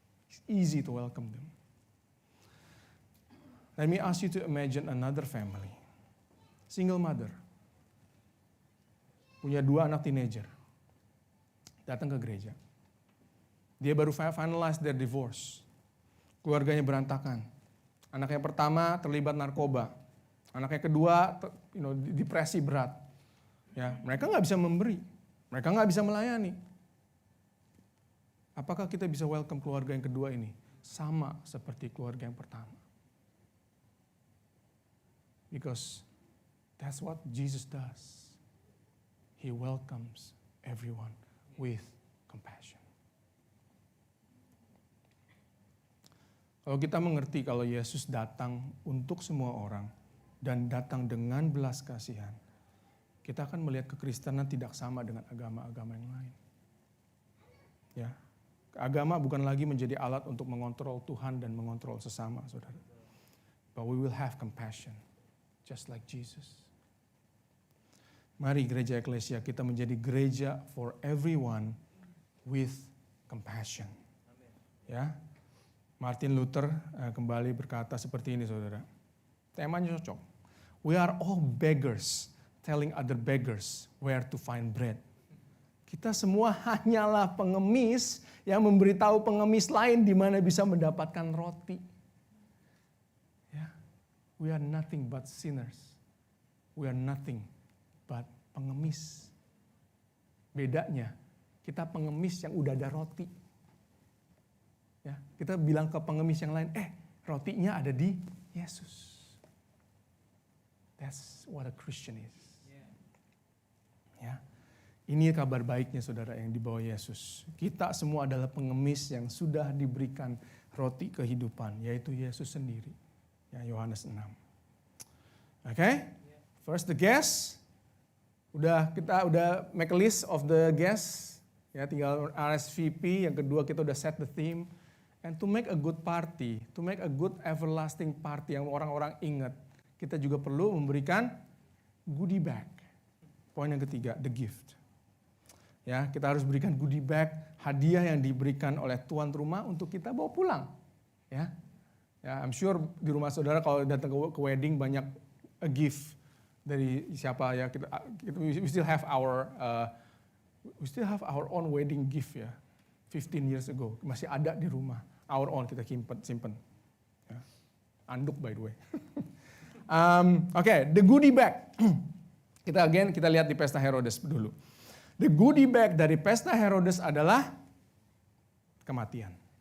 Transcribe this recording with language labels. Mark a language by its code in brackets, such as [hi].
[en] It's easy to welcome them. Let me ask you to imagine another family. Single mother. [id] Punya 2 anak teenager. Datang ke gereja. Dia baru [en] finalize their divorce. [id] Keluarganya berantakan. Anak yang pertama terlibat narkoba. Anak yang kedua depresi berat. Ya, mereka nggak bisa memberi. Mereka nggak bisa melayani. Apakah kita bisa welcome keluarga yang kedua ini? Sama seperti keluarga yang pertama. [en] Because that's what Jesus does. He welcomes everyone with compassion. [id] Kalau kita mengerti kalau Yesus datang untuk semua orang dan datang dengan belas kasihan, kita akan melihat kekristenan tidak sama dengan agama-agama yang lain. Ya, agama bukan lagi menjadi alat untuk mengontrol Tuhan dan mengontrol sesama, saudara. [en] But we will have compassion, just like Jesus. [id] Mari gereja Eklesia kita menjadi gereja [en] for everyone with compassion. [id] Ya. Martin Luther kembali berkata seperti ini, saudara. Temanya cocok. [en] We are all beggars telling other beggars where to find bread. [id] Kita semua hanyalah pengemis yang memberitahu pengemis lain di mana bisa mendapatkan roti. Ya. [en] We are nothing but sinners. We are nothing but pengemis. [id] Bedanya, kita pengemis yang udah ada roti. Ya, kita bilang ke pengemis yang lain, rotinya ada di Yesus. That's what a Christian is. Ya, ini kabar baiknya saudara yang dibawa Yesus. Kita semua adalah pengemis yang sudah diberikan roti kehidupan, yaitu Yesus sendiri. Ya, Yohanes 6. [en] Okay? First the guests. [id] Kita udah [en] make a list of the guests. [id] Ya, tinggal [en] RSVP. [id] Yang kedua kita udah [en] set the theme. And to make a good party, to make a good everlasting party [id] yang orang-orang ingat, kita juga perlu memberikan [en] goodie bag. [id] Poin yang ketiga, [en] the gift. [id] Ya, kita harus berikan goodie bag, hadiah yang diberikan oleh tuan rumah untuk kita bawa pulang. Ya, [en] I'm sure [id] di rumah saudara kalau datang ke wedding banyak [en] a gift [id] dari siapa ya. [en] We still have our own wedding gift [id] ya. [en] 15 years ago [id] masih ada di rumah. [en] Our own [id] kita simpen. Ya. Anduk [en] by the way. Okay, the goodie bag. [id] Kita lihat di pesta Herodes dulu. The goodie bag dari pesta Herodes adalah kematian.